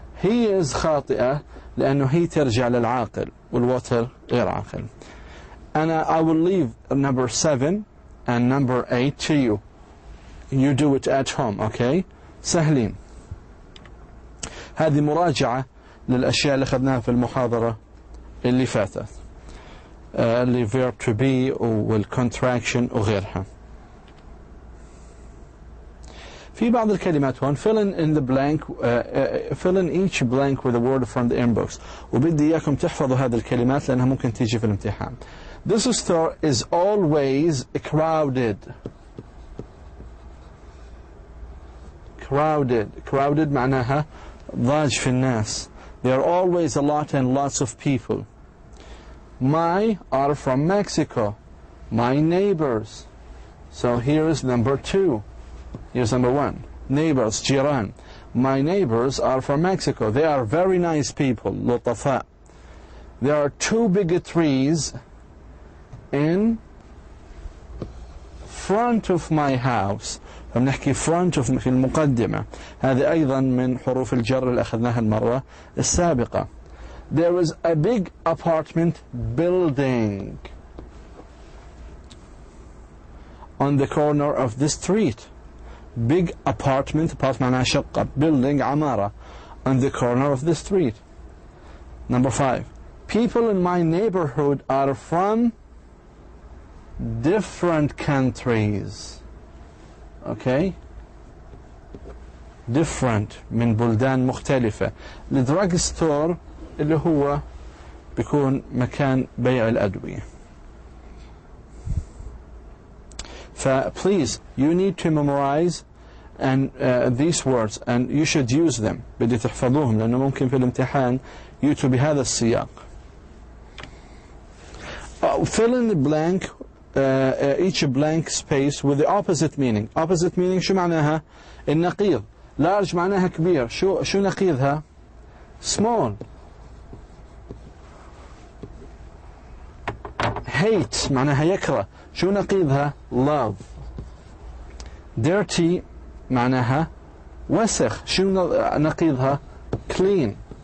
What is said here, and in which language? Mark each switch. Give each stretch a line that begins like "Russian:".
English: He is
Arabic: خاطئة لأنه هي ترجع للعاقل والwater غير عاقل.
English: I will leave number 7 and number 8 to you. You do it at home, okay?
Arabic: سهلين. هذه مراجعة للأشياء اللي أخذناها في المحاضرة اللي فاتت. اللي verb to be والcontraction وغيرها. في بعض الكلمات هون
English: fill in the blank fill in each blank with a word from the inbox.
Arabic: وبدي إياكم تحفظوا هذه الكلمات لأنها ممكن تيجي في الامتحان.
English: This store is always crowded.
Arabic: Crowded معناها ضاج في الناس.
English: There are always a lot and lots of people. My are from Mexico. My neighbors. So here is number 2. Here's number 1. Neighbors,
Arabic: جيران.
English: My neighbors are from Mexico. They are very nice people.
Arabic: لطفاء.
English: There are 2 big trees in front of my house.
Arabic: فبنحكي
English: front of
Arabic: في المقدمة. هذه أيضا من حروف الجر اللي أخذناها المرة السابقة.
English: There is a big apartment building on the corner of the street. Big apartment
Arabic: معناها شقة.
English: Building
Arabic: عمارة
English: on the corner of the street. Number 5. People in my neighborhood are from different countries. Okay?
Arabic: Different من بلدان مختلفة. الدراج ستور اللي هو بيكون مكان بيع الأدوية.
English: Please, you need to memorize and these words and you should use them.
Arabic: بدي تحفظوهم لأنه ممكن في الامتحان يأتوا بهذا السياق.
English: Fill in the blank each blank space with the opposite meaning. Opposite meaning
Arabic: شو معناها؟ النقيض. Large معناها كبير. شو نقيضها؟ Small. Hate معناها يكره. شو نقيضها؟ Love. Dirty معناها وسخ. شو نقيضها؟ Clean.